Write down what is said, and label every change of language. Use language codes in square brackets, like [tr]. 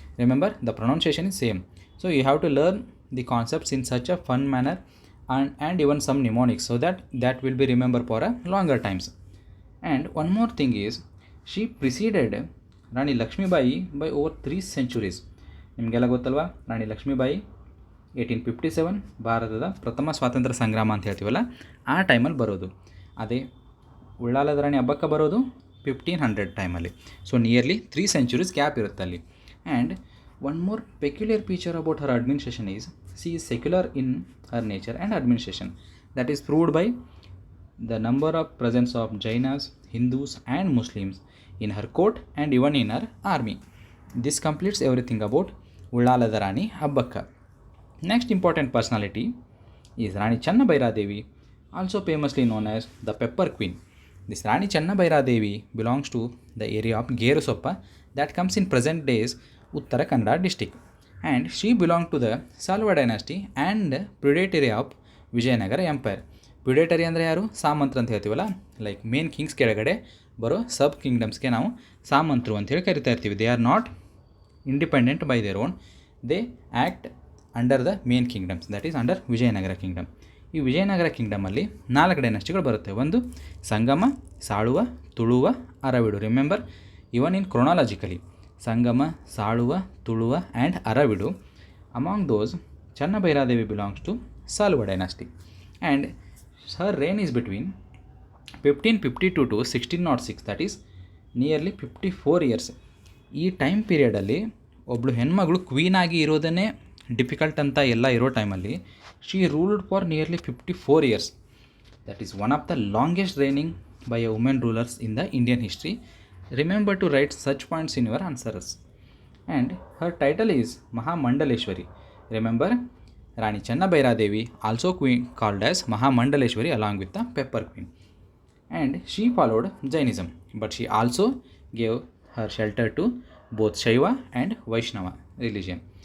[en] Remember, the pronunciation is same. So you have to learn the concepts in such a fun manner and even some mnemonics, so that will be remembered for a longer times. And one more thing is, she preceded Rani Lakshmibai by over 3 centuries. [kn] ನಿಮಗೆಲ್ಲ ಗೊತ್ತಲ್ವಾ, ರಾಣಿ ಲಕ್ಷ್ಮೀಬಾಯಿ 1857 ಭಾರತದ ಪ್ರಥಮ ಸ್ವಾತಂತ್ರ್ಯ ಸಂಗ್ರಾಮ ಅಂತ ಹೇಳ್ತೀವಲ್ಲ, ಆ ಟೈಮಲ್ಲಿ ಬರೋದು. ಅದೇ ಉಳ್ಳಾಲದ ರಾಣಿ ಅಬ್ಬಕ್ಕ ಬರೋದು 1500 ಟೈಮಲ್ಲಿ. ಸೊ ನಿಯರ್ಲಿ 3 centuries ಗ್ಯಾಪ್ ಇರುತ್ತೆ ಅಲ್ಲಿ. [en] And one more peculiar feature about her administration is she is secular in her nature and administration. That is proved by the number of presence of Jainas, Hindus and Muslims in her court and even in her army. This completes everything about Ullalada Rani Abbakka. Next important personality is Rani Channa Bhairadevi also famously known as the Pepper Queen. This Rani Channabairadevi belongs to the area of Gerusoppa that comes in present days Uttara Kannada district, and she belonged to the Salva dynasty and predatory of Vijayanagara empire. [kn] Predatory ಅಂದರೆ ಯಾರು? ಸಾಮಂತರು ಅಂತ ಹೇಳ್ತೀವಲ್ಲ, like main Kings ಕೆಳಗಡೆ ಬರೋ ಸಬ್ ಕಿಂಗ್ಡಮ್ಸ್ಗೆ ನಾವು ಸಾಮಂತರು ಅಂತೇಳಿ ಕರಿತಾ ಇರ್ತೀವಿ. [en] They are not independent by their own, they act under the main kingdoms, that is under Vijayanagara kingdom. [kn] ಈ ವಿಜಯನಗರ ಕಿಂಗ್ಡಮಲ್ಲಿ 4 ಡೈನಾಸ್ಟಿಗಳು ಬರುತ್ತೆ. ಒಂದು ಸಂಗಮ, ಸಾಳುವ, ತುಳುವ, Aravidu. [en] Remember, even in chronologically Sangama, Saluva, Tuluva and Aravidu. Among those Channabairadevi belongs to Salva dynasty, and her reign is between 1552 to 1606, that is nearly 54 years. [kn] ಈ time ಪೀರಿಯಡಲ್ಲಿ ಒಬ್ಬಳು ಹೆಣ್ಮಗಳು queen ಆಗಿ ಇರೋದನ್ನೇ difficult ಅಂತ ಎಲ್ಲ ಇರೋ ಟೈಮಲ್ಲಿ [en] She ruled for nearly 54 years. That is one of the longest reigning by a women rulers in the Indian history. Remember to write such points in your answers. And her title is Mahamandaleshwari. Remember, Rani Channabairadevi, also queen called as Mahamandaleshwari along with the Pepper Queen. And she followed Jainism, but she also gave her shelter to both Shaiva and Vaishnava religion.